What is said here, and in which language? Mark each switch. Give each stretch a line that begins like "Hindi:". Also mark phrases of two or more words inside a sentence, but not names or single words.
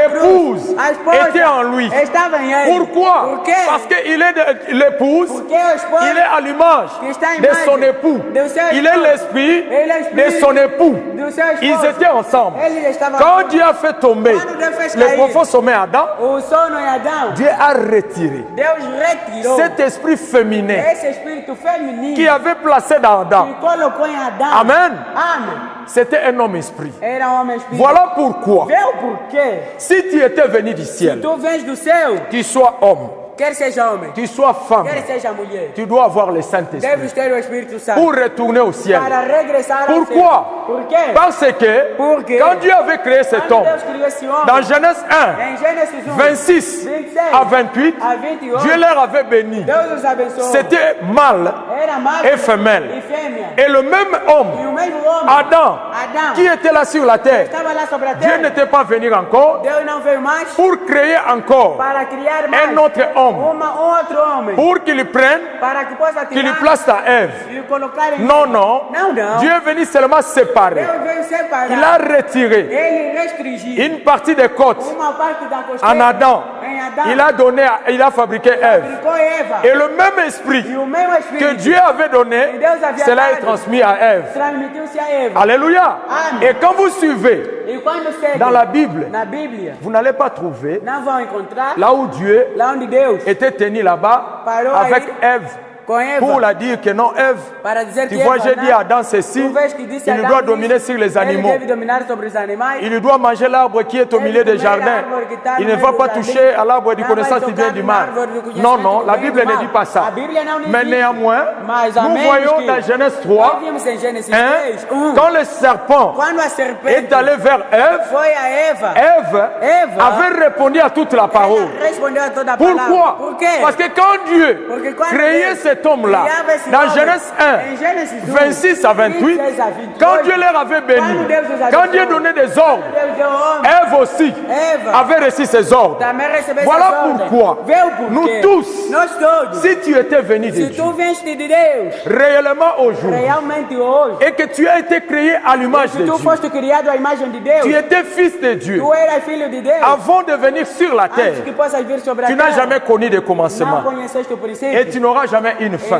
French: l'épouse
Portuguese: cruz. A esposa
French: était en lui.
Portuguese: estava em ele.
French: Pourquoi?
Portuguese: Por quê?
French: Parce qu'il est l'épouse,
Portuguese: Porque o esposo
French: il est à l'image
Portuguese: que está à
French: de
Portuguese: imagem
French: son époux.
Portuguese: do seu
French: Il est
Portuguese: esposo.
French: l'esprit
Portuguese: Ele é
French: de
Portuguese: espírito
French: son époux.
Portuguese: do seu esposo.
French: Ils étaient ensemble.
Portuguese: Ele estava
French: Quand Dieu a fait tomber
Portuguese: Quando Deus fez
French: le
Portuguese: cair
French: profond sommet à Adam,
Portuguese: o sono em Adão,
French: Dieu a retiré
Portuguese: Deus retirou
French: cet esprit féminin
Portuguese: esse espírito feminino
French: qui avait placé dans Adam.
Portuguese: que colocou em Adão.
French: Amen.
Portuguese: Amém.
French: C'était un homme esprit.
Portuguese: Era um homem espírito.
French: Voilà pourquoi,
Portuguese: Vê o porquê.
French: si tu étais venu du ciel,
Portuguese: Tu vens do céu,
French: tu sois homme,
Portuguese: quer seja homem,
French: tu sois femme,
Portuguese: quer seja mulher,
French: tu dois avoir le Saint-Esprit
Portuguese: deves ter o Espírito Santo
French: pour retourner au ciel.
Portuguese: para regressar ao céu.
French: Pourquoi?
Portuguese: Por quê?
French: Parce que
Portuguese: Porque
French: quand Dieu avait créé cet
Portuguese: quando
French: homme,
Portuguese: Deus criou esse homem,
French: dans Genèse 1,
Portuguese: em Gênesis 1,
French: 26
Portuguese: 27
French: à 28,
Portuguese: a 28,
French: Dieu leur avait béni.
Portuguese: Deus os abençoou.
French: C'était mâle
Portuguese: Era macho
French: et femelle.
Portuguese: e fêmea.
French: Et le même
Portuguese: E
French: homme,
Portuguese: o mesmo homem,
French: Adam,
Portuguese: Adão,
French: qui était là sur la terre,
Portuguese: estava lá sobre a
French: Dieu
Portuguese: terra.
French: n'était pas venu encore
Portuguese: Deus não veio mais
French: pour créer encore
Portuguese: para criar mais
French: un autre homme,
Portuguese: outro homem,
French: pour qu'il prenne,
Portuguese: para que possa
French: qu'il
Portuguese: tirar
French: place à Ève.
Portuguese: e colocar em
French: Non, non.
Portuguese: Não, não.
French: Dieu est venu seulement séparer.
Portuguese: Deus veio separar.
French: Il a retiré
Portuguese: Ele restringiu
French: une partie des côtes
Portuguese: uma parte da costeira
French: en Adam.
Portuguese: em Adão.
French: Il a donné, il a fabriqué Ève.
Portuguese: Fabricou Eva.
French: Et le même esprit
Portuguese: E o mesmo
French: que
Portuguese: Espírito
French: Dieu avait donné,
Portuguese: Deus havia
French: cela est
Portuguese: dado.
French: transmis à Ève.
Portuguese: transmitiu-se a Eva.
French: Alléluia.
Portuguese: Amen.
French: Et quand vous suivez
Portuguese: E quando segue
French: dans la Bible,
Portuguese: na Bíblia,
French: vous n'allez pas trouver
Portuguese: não vão encontrar
French: là où Dieu
Portuguese: lá onde Deus
French: était tenu là-bas
Portuguese: Parou
French: avec
Portuguese: aí
French: Ève
Portuguese: com Eva
French: pour la dire que non, Ève,
Portuguese: para dizer
French: tu
Portuguese: que
French: vois,
Portuguese: Eva,
French: j'ai
Portuguese: não,
French: dit à Adam ceci,
Portuguese: tu vês que disse
French: il
Portuguese: Adão
French: doit
Portuguese: isso,
French: dominer sur les animaux.
Portuguese: Ele deve dominar sobre os animais.
French: Il doit manger l'arbre qui est au milieu des jardins. Il ne va pas toucher à l'arbre du connaissance du bien et du mal. Non, non, la Bible ne dit pas ça.
Portuguese: A Bíblia não diz
French: Mais
Portuguese: isso.
French: néanmoins,
Portuguese: Mas a
French: nous
Portuguese: menos
French: voyons
Portuguese: que
French: dans Genèse
Portuguese: nós
French: 3,
Portuguese: vimos em Gênesis
French: hein,
Portuguese: 3,
French: quand le serpent
Portuguese: quando a
French: est
Portuguese: serpente
French: allé vers Ève,
Portuguese: foi a Eva,
French: Ève
Portuguese: Eva
French: avait répondu à toute la parole.
Portuguese: ela respondeu a toda a palavra.
French: Pourquoi?
Portuguese: Por quê?
French: Parce que quand Dieu
Portuguese: Porque quando
French: créait
Portuguese: Deus
French: cet cet homme-là, dans Genèse 1, 26 à 28, quand Dieu leur avait béni, quand Dieu donnait des ordres, Ève aussi avait reçu ses ordres. Voilà pourquoi nous tous, si tu étais venu de Dieu, réellement aujourd'hui, et que tu as été créé à l'image de Dieu, tu étais fils de Dieu, avant de venir sur la terre, tu n'as jamais connu de commencement et tu n'auras jamais une fin.